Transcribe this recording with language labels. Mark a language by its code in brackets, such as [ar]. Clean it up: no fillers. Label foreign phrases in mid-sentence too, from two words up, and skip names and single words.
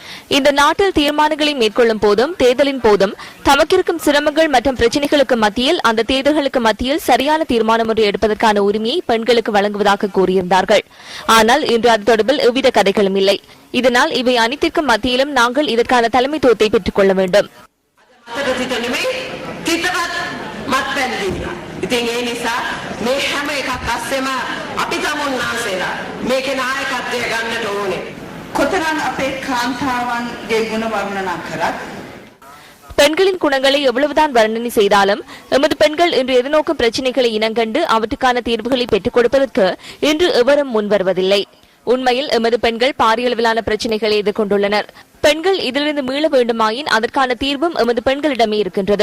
[ta] இந்த நாட்டில் தீர்மானங்களை மேற்கொள்ளும் போதும் தேர்தலின் போதும் தமக்கிருக்கும் சிரமங்கள் மற்றும் பிரச்சினைகளுக்கு மத்தியில் அந்த தேர்தல்களுக்கு மத்தியில் சரியான தீர்மானம் ஒன்றை எடுப்பதற்கான உரிமையை பெண்களுக்கு வழங்குவதாக கூறியிருந்தார்கள். ஆனால் இன்று அது தொடர்பில் எவ்வித கதைகளும் இல்லை. இதனால் இவை அனைத்திற்கும் மத்தியிலும் நாங்கள் இதற்கான தலைமைத்துவத்தை பெற்றுக் கொள்ள வேண்டும். [si] ඉතින් ඒ නිසා මේ හැම එකක් අස්සෙම අපි තමුන් නාසෙලා මේකේ නායකත්වය ගන්නට ඕනේ. කොතරම් අපේ කාන්තාවන්ගේ ගුණ වර්ණනා කරත් [ta] பெண்களின் குணங்களை எவ்வளவுதான் வர்ணனை செய்தாலும் எமது பெண்கள் இன்று எதிர்நோக்கும் பிரச்சினைகளை இனங்கண்டு அவற்றுக்கான தீர்வுகளை பெற்றுக் கொடுப்பதற்கு இன்று எவரும் முன்வருவதில்லை. உண்மையில் எமது பெண்கள் பாரிய அளவிலான பிரச்சினைகளை எதிர்கொண்டுள்ளனர். பெண்கள் இதிலிருந்து மீள வேண்டுமாயின் அதற்கான தீர்வும் எமது பெண்களிடமே இருக்கின்றது.